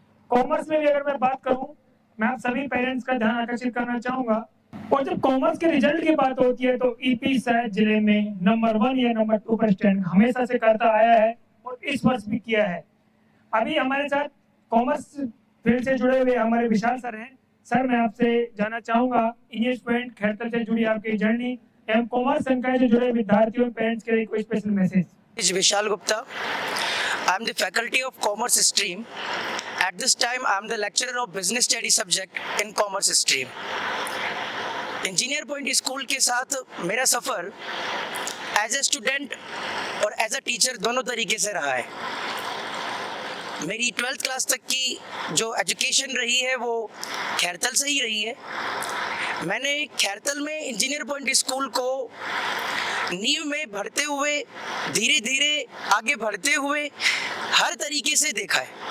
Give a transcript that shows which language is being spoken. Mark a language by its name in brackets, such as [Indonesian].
[Hindi] Commerce में भी अगर मैं बात करूं, मैं आप सभी पेरेंट्स का ध्यान आकर्षित करना चाहूंगा, और जब कॉमर्स के रिजल्ट की बात होती है तो ईपी शायद जिले में नंबर 1 या नंबर 2 पर स्टैंड हमेशा से करता आया है और इस वर्ष भी किया है। अभी हमारे साथ कॉमर्स फील्ड से जुड़े हुए हमारे विशाल सर हैं। सर मैं आपसे जानना चाहूंगा, इंजीनियर्स पॉइंट खैरतल से जुड़ी आपकी जर्नी एवं कॉमर्स संकाय से जुड़े विद्यार्थियों और पेरेंट्स के लिए कोई special message. [English] Vishal Gupta. I am the faculty of commerce stream. At this time, I am the lecturer of business study subject in commerce stream. [Hindi] Engineer point school के साथ मेरा सफ़र [English] as a student [Hindi] और [English] as a teacher [Hindi] दोनों तरीके से रहा है। मेरी 12th क्लास तक की जो एजुकेशन रही है वो खैरतल से ही रही है। मैंने खैरतल में इंजीनियर पॉइंट स्कूल को नींव में भरते हुए, धीरे धीरे आगे बढ़ते हुए हर तरीके से देखा है।